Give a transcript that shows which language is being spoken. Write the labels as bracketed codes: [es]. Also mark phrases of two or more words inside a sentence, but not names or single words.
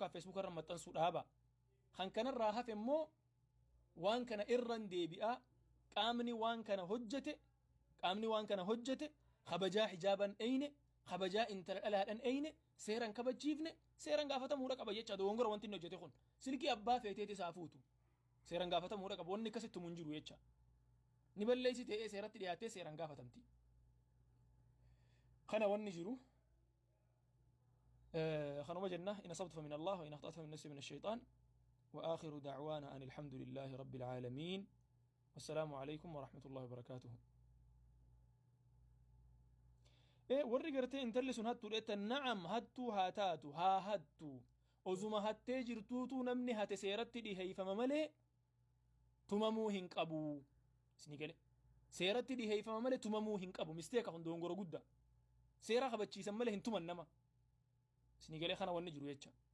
[om] fi facebook irra maxxansuu dhaaba kan kanarraa hafe immoo waan kana irran deebi'aa qaamni waan kana hojjete kabajaa hijaaban eyne kabajaa intala dhalaadhan eyne seeran kabachiifne seeran gaafatamuudha qaba jecha dogongora wanti inni hojjete kun silkii abbaa feeteeti isaa fuutu seeran gaafatamuudha qaba wanni akkasitti mun jiru jecha ni balleessi ta'ee seeratti dhiyaatee seeran gaafatamti kana wanni jiru kanuma jenna [ar] إن أصبت فمن الله وإن أخطأت فمن نفسي من الشيطان وآخر دعوانا أن الحمد لله رب العالمين والسلام عليكم ورحمة الله وبركاته [om] warri gartee intalli sun hattuu dheettan na'am hattuu haa taatu haa hattu ozuma hattee jirtuutu namni hate seeratti dhiheeyfama malee tumamuu hin qabu isni gale seeratti dhiheeyfama malee tumamuu hin qabu misteeka kun dogongora guddaa seera kabachiisan malee hin tuman nama isni gale kana wanni jiru jecha